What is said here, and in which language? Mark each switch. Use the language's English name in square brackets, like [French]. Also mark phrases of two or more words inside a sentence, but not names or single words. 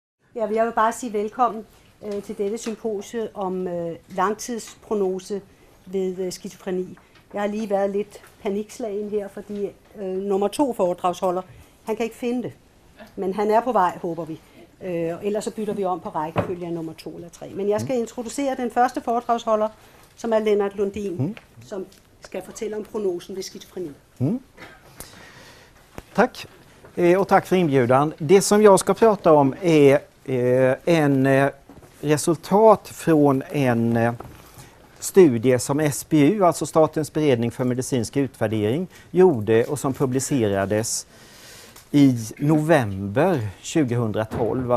[Danish] Ja, jeg vil bare sige velkommen til dette symposium om langtidsprognose ved skizofreni. Jeg har lige været lidt panikslagen her, fordi nummer 2 foredragsholder, han kan ikke finde det. Men han er på vej, håber vi. Ellers så bytter vi om på rækkefølge nummer 2 eller 3. Men jeg skal introducere den første foredragsholder, som er Lennart Lundin, som ska fortælle om prognosen vid schizofreni. [Swedish] Tack. Och tack för inbjudan. Det som jag ska prata om är en resultat från en studie som SBU, alltså Statens beredning för medicinsk utvärdering, gjorde och som publicerades i november 2012.